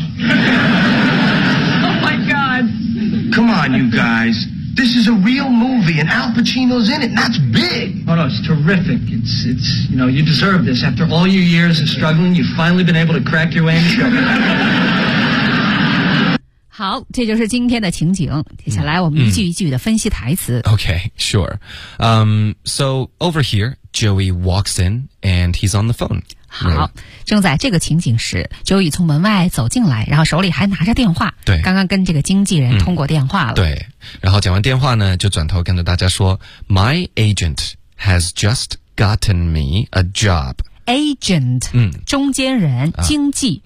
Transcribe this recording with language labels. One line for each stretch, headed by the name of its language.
English: Oh, my God. Come on, you guys. This is a real movie, and Al Pacino's in it, and that's big. Oh, no, it's terrific. It's, you know, you deserve this. After all your years of struggling, you've finally been able to crack your way in the show.
Chinese: 好，这就是今天的情景。接下来我们一句一句的分析台词。
English: Okay, sure. So, over here, Joey walks in, and he's on the phone.
Chinese: 好，正在这个情景时， Joey 从门外走进来，然后手里还拿着电话。对，刚刚跟这个经纪人通过电话了。对，然后讲完电话呢，就转头跟着大家说
English: My agent has just gotten me a job.
Chinese: Agent， 中间人，经纪，